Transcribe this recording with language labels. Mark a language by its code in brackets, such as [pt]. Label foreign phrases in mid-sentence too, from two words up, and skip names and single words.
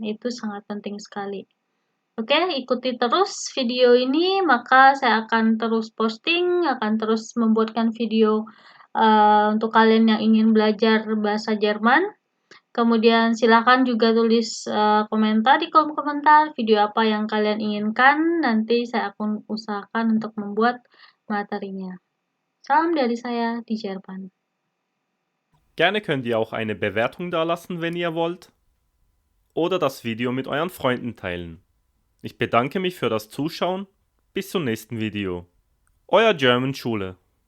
[id] Itu sangat penting sekali. Oke, ikuti terus video ini, maka saya akan terus posting, akan terus membuatkan video untuk kalian yang ingin belajar bahasa Jerman. Kemudian silakan juga tulis komentar di kolom komentar video apa yang kalian inginkan. Nanti saya akan usahakan untuk membuat materinya. Salam dari saya di Jerman. [de] Gerne könnt ihr auch eine Bewertung dalassen, wenn ihr wollt. oder das Video mit euren Freunden teilen. Ich bedanke mich für das Zuschauen. Bis zum nächsten Video. Euer German Schule.